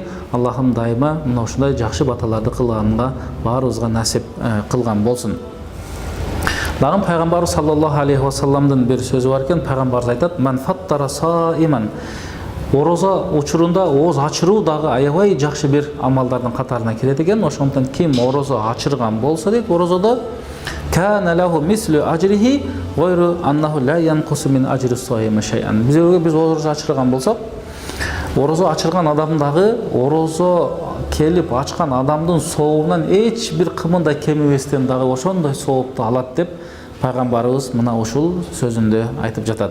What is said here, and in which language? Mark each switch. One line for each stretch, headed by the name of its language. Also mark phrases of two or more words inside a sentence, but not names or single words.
Kyrgyz: Аллахым дайыма мына ушундай жакшы баталарды кылганга баарыбызга насип кылган болсун. Дагы пайгамбар
Arabic: صلى الله عليه وسلم
Kyrgyz: бир сөзү бар экен. Пайгамбар айтат:
Arabic: "من فطر صائما".
Kyrgyz: Орозо учурунда ооз ачыруу дагы аябай жакшы бир амалдардын катарына кирет экен. Ошондон ким орозо ачырган болсо дейт, орозодо
Arabic: كان له مثل أجره غير أنه لا ينقص من أجر الصائم شيئا.
Kyrgyz: Биз орозо ачырган болсок, орозо ачырган адам дагы орозо келип ачкан адамдын сообунан эч бир кымында кемибестен дагы ошондой соопту алат деп пайгамбарыбыз мына ушул сөзүндө айтып жатат.